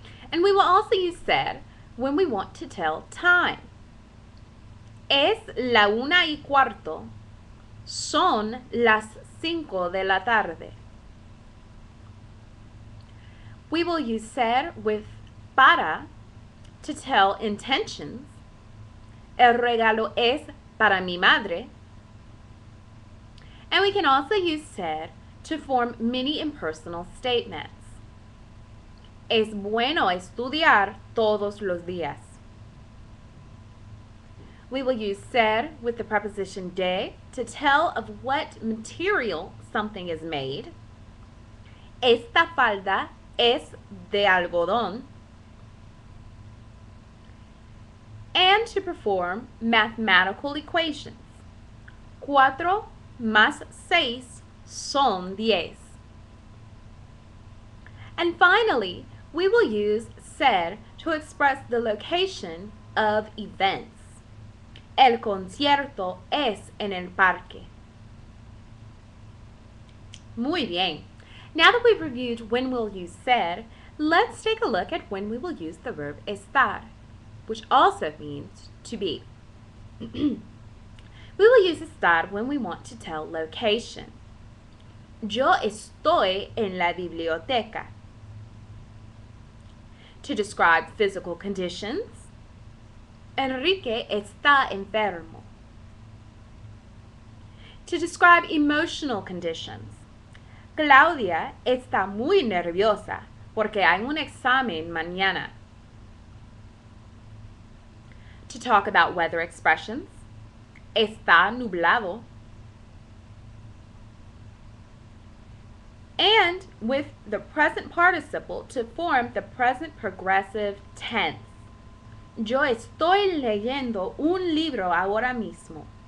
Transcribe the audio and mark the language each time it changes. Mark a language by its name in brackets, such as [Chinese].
[English] And we will also use ser when we want to tell time. [Spanish] Es la 1:15. Son las 5 de la tarde. [English] We will use ser with para to tell intentions. [Spanish] El regalo es para mi madre. [English] And we can also use ser to form many impersonal statements. [Spanish] Es bueno estudiar todos los días. [English] We will use ser with the preposition de to tell of what material something is made. [Spanish] Esta falda es de algodón. [English] And to perform mathematical equations. [Spanish] 4 más 6 son 10. [English] And finally, we will use ser to express the location of events. [Spanish] El concierto es en el parque. Muy bien. [English] Now that we've reviewed when we'll use ser, let's take a look at when we will use the verb estar, which also means to be. We will use estar when we want to tell location. [Spanish] Yo estoy en la biblioteca. [English] To describe physical conditions, [Spanish] Enrique está enfermo. [English] To describe emotional conditions, [Spanish] Claudia está muy nerviosa porque hay un examen mañana. [English] To talk about weather expressions, [Spanish] está nublado. [English] And with the present participle to form the present progressive tense. [Spanish] Yo estoy leyendo un libro ahora mismo.